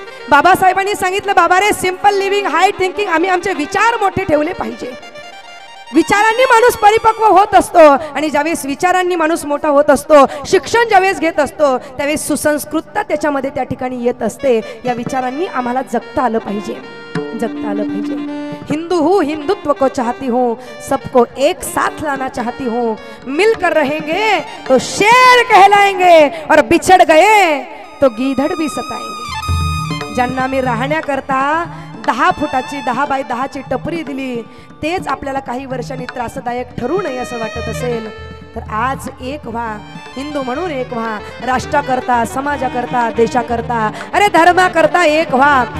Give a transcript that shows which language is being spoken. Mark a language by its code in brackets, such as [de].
[mr] बाबासाहेबांनी सांगितलं, बाबा रे, [en] Simple living, high thinking. [mr] आम्ही आमचे विचार मोठे ठेवले पाहिजे. विचारांनी माणूस परिपक्व होत असतो, आणि ज्यावेळेस विचारांनी माणूस मोठा होत असतो, शिक्षण ज्यावेळेस घेत असतो, त्यावेळेस सुसंस्कृतता त्याच्यामध्ये त्या ठिकाणी येत असते. या विचारांनी आम्हाला जगता आलं पाहिजे, जगता आलं पाहिजे. [hi] हिंदू हूँ, हिंदुत्व को चाहती हूँ, सबको एक साथ लाना चाहती हूँ, मिलकर रहेंगे तो शेर कहलाएंगे और बिछड़ गए तो गीधड़ भी सताएंगे. [mr] ज्यांना मी राहण्याकरता 10 फुटाची 10 बाय 10ची टपरी दिली, तेच आपल्याला काही वर्षांनी त्रासदायक ठरू नये असं वाटत असेल तर आज एक व्हा, हिंदू म्हणून एक व्हा, राष्ट्राकरता, समाजाकरता, देशाकरता, अरे धर्माकरता एक व्हा.